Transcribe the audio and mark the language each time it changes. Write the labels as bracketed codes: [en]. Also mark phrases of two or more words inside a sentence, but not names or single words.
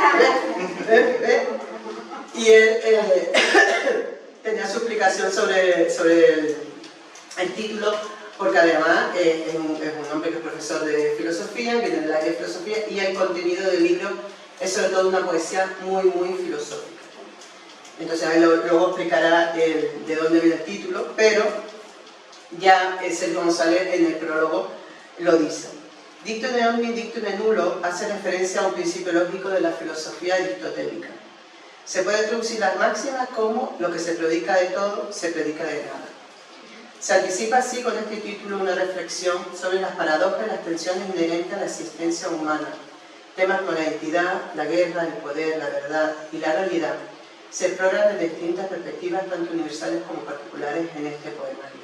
[es] Y él tenía su explicación sobre el título, porque además es un hombre que es profesor de filosofía, viene del área de filosofía, y el contenido del libro es sobre todo una poesía muy, muy filosófica. Entonces ahí luego explicará de dónde viene el título, pero ya Sergio González en el prólogo lo dice. [la] Dictum et omni dictum et nullo [es] hace referencia a un principio lógico de la filosofía aristotélica. Se puede traducir las máximas como lo que se predica de todo, se predica de nada. Se anticipa así con este título una reflexión sobre las paradojas y las tensiones inherentes a la existencia humana. Temas como la identidad, la guerra, el poder, la verdad y la realidad se exploran desde distintas perspectivas, tanto universales como particulares, en este poemario.